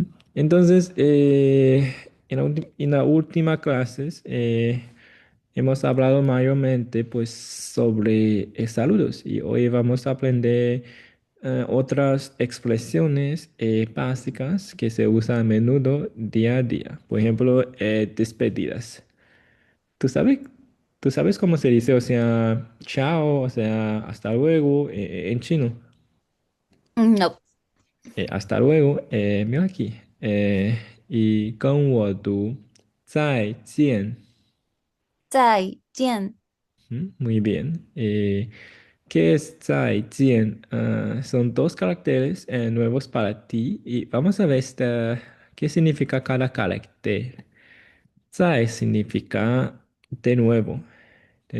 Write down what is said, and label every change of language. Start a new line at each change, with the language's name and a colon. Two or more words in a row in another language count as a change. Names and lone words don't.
Spanish: Entonces, en la última clase hemos hablado mayormente pues sobre saludos y hoy vamos a aprender otras expresiones básicas que se usan a menudo día a día. Por ejemplo, despedidas. ¿Tú sabes, tú sabes cómo se dice, o sea, chao, o sea, hasta luego en chino? No。 Hasta luego. Mira aquí. Y
Chinese: 跟我读再见. 再见。
Spanish: Muy bien. ¿Qué es 再见? Son dos caracteres nuevos para ti y vamos a ver qué significa cada carácter. 再 significa de nuevo, de